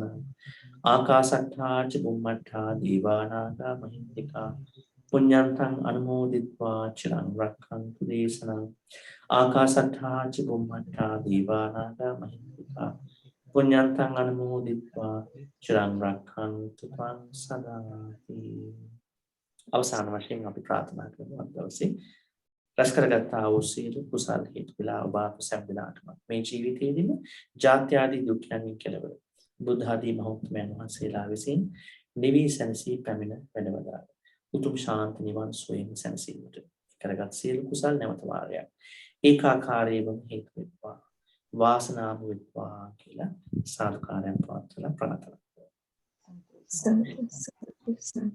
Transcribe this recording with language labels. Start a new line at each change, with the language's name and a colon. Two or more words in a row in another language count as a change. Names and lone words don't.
Pali: ආකාසට්ඨා ච බුම්මට්ඨා දීවානාගා මහින්దికා පුඤ්ඤන්තං අනුමෝදිත්වා චිරං රක්ඛන්තු දේශනං. ආකාසට්ඨා ච බුම්මට්ඨා දීවානාගා මහින්దికා පුඤ්ඤන්තං අනුමෝදිත්වා චිරං රක්ඛන්තු ත්වං සදාති.
Sinhala: අවසාන වශයෙන් අපි ප්‍රාර්ථනා කරමු අද දවසේ රැස් කරගත්තා වූ සියලු කුසල් හේතු වෙලා ඔබ අප සැම දිනාටම මේ ජීවිතයේදීම ජාත්‍ය ආදී දුක්ඛයන් කෙලවර බුද්ධ ආදී මහත්මයන් වහන්සේලා විසින් නිවි සැනසී පැමිණ වැඩවදාළ උතුම් ශාන්ත නිවන් සුවයෙන් සැනසීමට කරගත් සියලු කුසල් නැවත වාරයක් ඒකාකාරීවම හේතු වෙත්වා වාසනාව වෙත්වා කියලා සාදුකාරයන් පවත්වලා ප්‍රාර්ථනා කරමු.